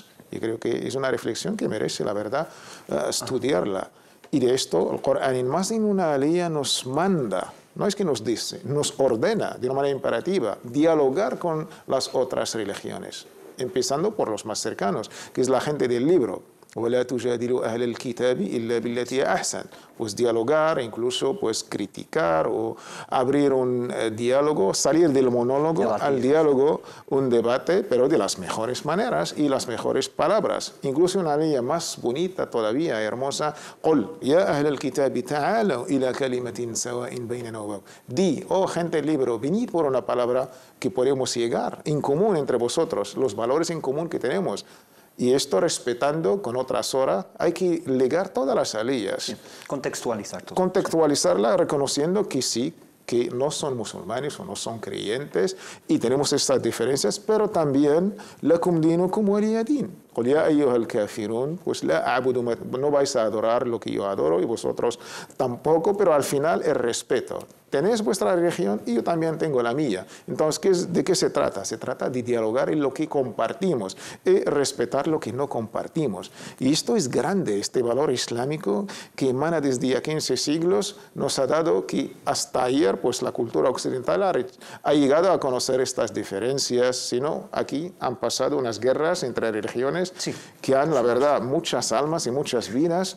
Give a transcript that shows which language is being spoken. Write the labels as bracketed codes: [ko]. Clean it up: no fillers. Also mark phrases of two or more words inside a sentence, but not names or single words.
[es] Yo creo que es una reflexión que merece, la verdad, estudiarla. Y de esto el Corán en más de una ley nos manda, no es que nos dice, nos ordena de una manera imperativa dialogar con las otras religiones, empezando por los más cercanos, que es la gente del libro. [ar] ولا تجادلوا أهل الكتاب إلا بالتي أحسن. [es] Pues dialogar, incluso pues criticar o abrir un diálogo, salir del monólogo al diálogo, un debate, pero de las mejores maneras y las mejores palabras. Incluso una ley más bonita todavía, hermosa. [ar] قل يا أهل الكتاب تعالوا إلى كلمة سواء بيننا وبينكم. [es] Di, oh gente del libro, venid por una palabra que podemos llegar en común entre vosotros, los valores en común que tenemos. Y esto respetando con otras horas, hay que ligar todas las leyes. Sí, contextualizar todo. Contextualizarla reconociendo que sí, que no son musulmanes o no son creyentes y tenemos estas diferencias, pero también [ar] لكم دينكم ولي دين. قل يا أيها الكافرون, [es] pues no vais a adorar lo que yo adoro y vosotros tampoco, pero al final el respeto. Tenéis vuestra religión y yo también tengo la mía. Entonces, ¿de qué se trata? Se trata de dialogar en lo que compartimos y respetar lo que no compartimos. Y esto es grande, este valor islámico que emana desde 15 siglos, nos ha dado que hasta ayer pues, la cultura occidental ha llegado a conocer estas diferencias, sino aquí han pasado unas guerras entre religiones que han, la verdad, muchas almas y muchas vidas.